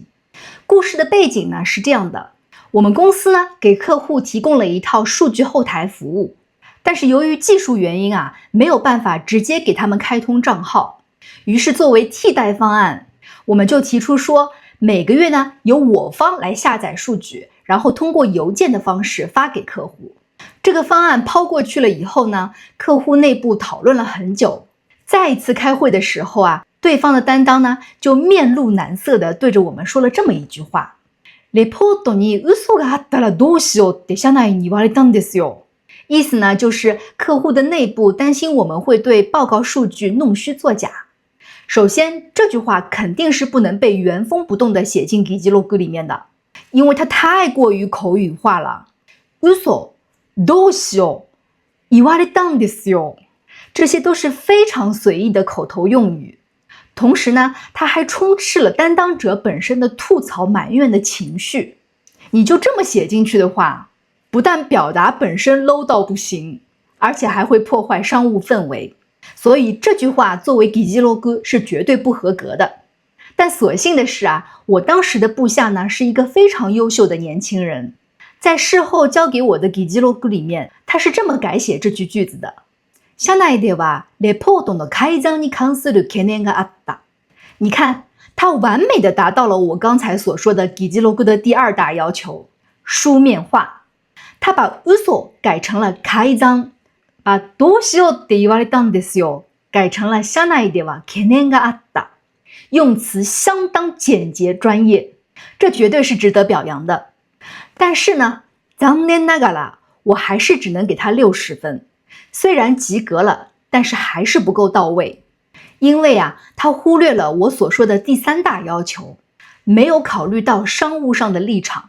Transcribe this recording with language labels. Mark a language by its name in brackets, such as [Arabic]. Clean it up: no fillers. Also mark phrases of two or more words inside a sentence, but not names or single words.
[Chinese] 故事的背景呢是这样的，我们公司呢给客户提供了一套数据后台服务，但是由于技术原因没有办法直接给他们开通账号，于是作为替代方案，我们就提出说，每个月呢由我方来下载数据，然后通过邮件的方式发给客户。这个方案抛过去了以后呢，客户内部讨论了很久，再一次开会的时候对方的担当呢就面露难色的对着我们说了这么一句话： [Japanese] レポートに嘘があったらどうしようって社内に言われたんですよ。 [Chinese] 意思呢就是客户的内部担心我们会对报告数据弄虚作假。首先，这句話肯定是不能被原封不动的写进議事録里面的，因为它太过于口语化了。 [Japanese] 嘘どうしよう言われたんですよ， [Chinese] 这些都是非常随意的口头用语。同时呢，它还充斥了担当者本身的吐槽埋怨的情绪。你就这么写进去的话，不但表达本身 low 到不行，而且还会破坏商务氛围。所以这句话作为議事録是绝对不合格的。但所幸的是我当时的部下呢是一个非常优秀的年轻人，在事后交给我的議事録里面，他是这么改写这句句子的： [Japanese] 社内ではレポートの改ざんに関する懸念があった。 [Chinese] 你看，他完美的達到了我刚才所说的議事録的第2大要求，书面化。他把嘘改成了改ざん，把 [Japanese] どうしようって言われたんですよ [Chinese] 改成了 [Japanese] 社内では懸念があった。 [Chinese] 用词相当简洁专业，这绝对是值得表扬的。但是呢，残念ながら我还是只能给他60分，虽然及格了，但是还是不够到位。因为他忽略了我所说的第3大要求，没有考虑到商务上的立场。